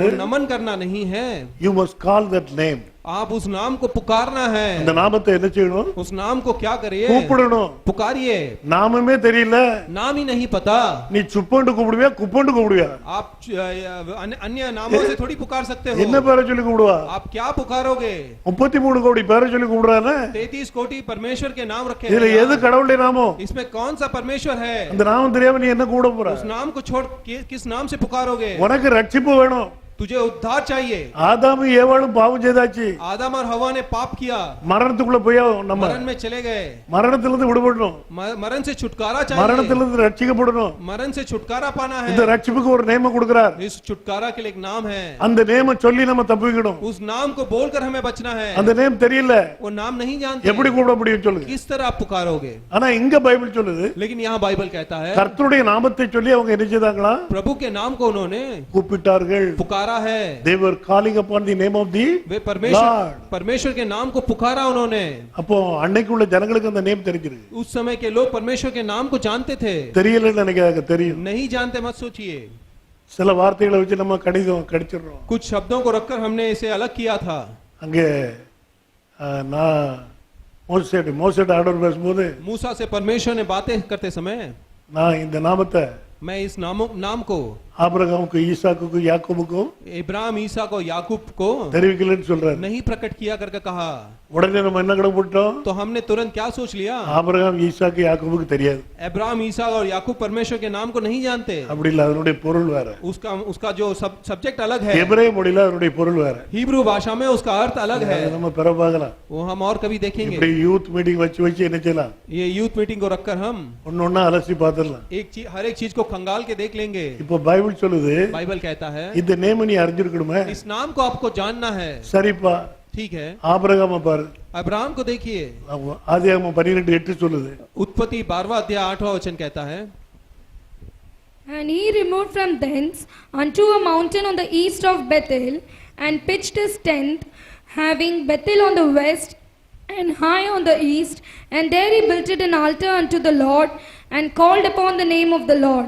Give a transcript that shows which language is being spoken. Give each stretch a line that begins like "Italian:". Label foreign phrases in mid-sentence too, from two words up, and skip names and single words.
Hindi: वो नमन करना नहीं है.
English: You must call that name.
Hindi: आप उस नाम को पुकारना है.
Tamil: அந்த நாமத்தை என்ன செய்யணும்?
Hindi: उस नाम को क्या करिए?
Tamil: கூப்பிடணும்.
Hindi: पुकारिए.
Tamil: நாமமே தெரியல,
Hindi: नाम ही नहीं पता,
Tamil: நீ சுப்பண்டு கூப்பிடுவியா குப்பண்டு கூப்பிடுவியா?
Hindi: आप अन्य नामों से थोड़ी पुकार सकते हो.
Tamil: என்ன பேரை சொல்லி கூப்பிடுவா?
Hindi: आप क्या पुकारोगे?
Tamil: 33 கோடி பேரை சொல்லி கூப்பிடுறானே.
Hindi: 33 कोटि परमेश्वर के नाम रखे
Tamil: இதுல
Hindi: हैं.
Tamil: எது கடவுளுடைய நாமம்?
Hindi: इसमें कौन सा परमेश्वर है?
Tamil: அந்த நாமம் தெரியாம நீ என்ன கூப்பிட போற?
Hindi: उस नाम को छोड़ किस नाम से पुकारोगे?
Tamil: உனக்கு ரட்சிப்பு வேணும்.
Hindi: तुझे उद्धार चाहिए.
Tamil: ஆதாமும் ஏவாளும் பாவம் செய்தாச்சு.
Hindi: आदम और हवा ने पाप किया,
Tamil: மரணத்துக்குள்ள போய் நம்ம
Hindi: मरण में चले गए.
Tamil: மரணத்திலிருந்து விடுபடணும்.
Hindi: मरण से छुटकारा चाहिए.
Tamil: மரணத்திலிருந்து ரட்சிக்கப்படணும்.
Hindi: मरण से छुटकारा पाना है.
Tamil: இந்த ரட்சிப்புக்கு ஒரு நேம கொடுக்கிறார்.
Hindi: इस छुटकारा के लिए एक नाम है.
Tamil: அந்த நேம சொல்லி நம்ம தப்பிக்கணும்.
Hindi: उस नाम को बोलकर हमें बचना है.
Tamil: அந்த நேம் தெரியல,
Hindi: वो नाम नहीं जानते,
Tamil: எப்படி கூப்பிட முடியும் சொல்லுங்க?
Hindi: किस तरह आप पुकारोगे?
Tamil: ஆனா இங்க பைபிள் சொல்லுது,
Hindi: लेकिन यहाँ बाइबल कहता है
Tamil: கர்த்தருடைய நாமத்தை சொல்லி அவங்க என்ன செய்தாங்களா?
Hindi: प्रभु के नाम को उन्होंने
Tamil: கூப்பிட்டார்கள்.
Hindi: पुकारा है.
English: They were calling upon the name of the
Hindi: वे
English: Lord.
Hindi: परमेश्वर के नाम को पुकारा उन्होंने.
Tamil: அப்போ அன்னைக்கு உள்ள ஜனங்களுக்கு அந்த நேம் தெரிஞ்சிருக்கு.
Hindi: उस समय के लोग परमेश्वर के नाम को जानते थे.
Tamil: தெரியலன்னு நினைக்காத, தெரியும்.
Hindi: नहीं जानते मत सोचिए.
Tamil: சில வார்த்தைகளை வச்சு நம்ம கடிச்சிடுறோம்.
Hindi: कुछ शब्दों को रखकर हमने इसे अलग किया था.
Tamil: அங்கே நான் மோசேட் ஆர்டர் பேசும்போது
Hindi: मूसा से परमेश्वर ने बातें करते समय
Tamil: நான் இந்த நாமத்தை
Hindi: मैं इस नाम को
Tamil: ஆபிரகாமுக்கு ஈசாக்குக்கு யாக்கோபுக்கு
Hindi: इब्राहिम, ईसा को, याकूब को
Tamil: தெரிவிக்கலன்னு சொல்றாரு.
Hindi: नहीं प्रकट किया करके कहा.
Tamil: உடனே நம்ம என்ன கண்டுபிடிச்சோம்?
Hindi: तो हमने तुरंत क्या सोच लिया?
Tamil: ஆபிரகாம் ஈசாக்கு யாக்கோபுக்கு தெரியாது.
Hindi: इब्राहिम, ईसा और याकूब परमेश्वर के नाम को नहीं जानते.
Tamil: அப்படி இல்ல, அதனுடைய பொருள் வேற.
Hindi: उसका जो सब्जेक्ट अलग है.
Tamil: எபிரேய மொழியில அதனுடைய பொருள் வேற.
Hindi: हिब्रू भाषा में उसका अर्थ अलग है.
Tamil: நம்ம பெற பார்க்கலாம்.
Hindi: वो हम और कभी देखेंगे.
Tamil: இப்படி
English: youth meeting
Tamil: வச்சு என்ன செய்யலாம்?
Hindi: ये
English: youth meeting
Hindi: को रखकर हम
Tamil: ஒன்னொன்னா அலசி பார்த்துடலாம்.
Hindi: हर एक चीज को खंगाल के देख लेंगे.
Tamil: இப்போ பைபிள் சொல்லுது,
Hindi: बाइबल कहता है
Tamil: இந்த நேம் நீ அறிஞ்சிருக்கணுமே.
Hindi: इस नाम को आपको जानना है.
Tamil: சரிப்பா,
Hindi: ठीक है.
Tamil: ஆபிரகாம பாரு,
Hindi: अब्राहम को देखिए.
Tamil: ஆதியாகமம் 12:8 சொல்லுது.
Hindi: उत्पत्ति 12वां अध्याय 8वां वचन कहता है,
English: And he removed from thence unto a mountain on the east of Bethel, and pitched his tent, having Bethel on the west and Hai on the east, and there he built an altar unto the Lord, and called upon the name of the Lord.